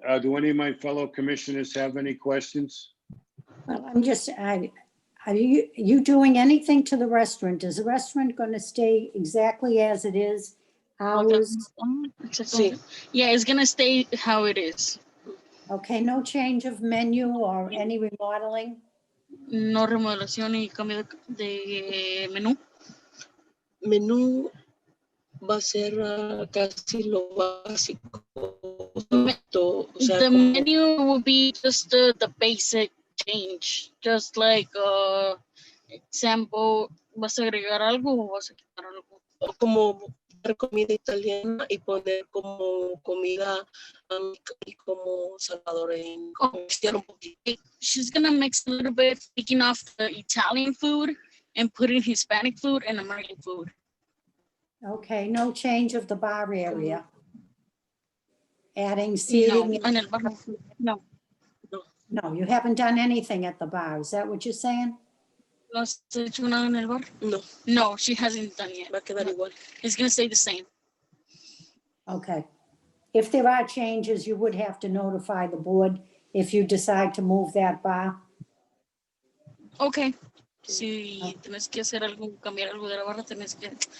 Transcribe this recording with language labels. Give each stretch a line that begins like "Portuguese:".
English: Do any of my fellow commissioners have any questions? Well, I'm just, are you doing anything to the restaurant? Is the restaurant going to stay exactly as it is? Hours?
Spanish: Sí.
English: Yeah, it's gonna stay how it is. Okay, no change of menu or any remodeling?
Spanish: No remodelación y cambio de menú. Menú va a ser casi lo básico.
English: The menu will be just the basic change. Just like, example,
Spanish: ¿vas a agregar algo o vas a quitar algo? Como comida italiana y poner como comida y como salvadoreño.
English: She's gonna mix a little bit, taking off the Italian food and putting Hispanic food and American food. Okay, no change of the bar area? Adding seating? No. No, you haven't done anything at the bar. Is that what you're saying?
Spanish: ¿No has hecho nada en el bar? No.
English: No, she hasn't done yet.
Spanish: Va a quedar igual.
English: It's gonna stay the same. Okay. If there are changes, you would have to notify the board if you decide to move that bar. Okay.
Spanish: Si tienes que hacer algo, cambiar algo de la barra, tienes que...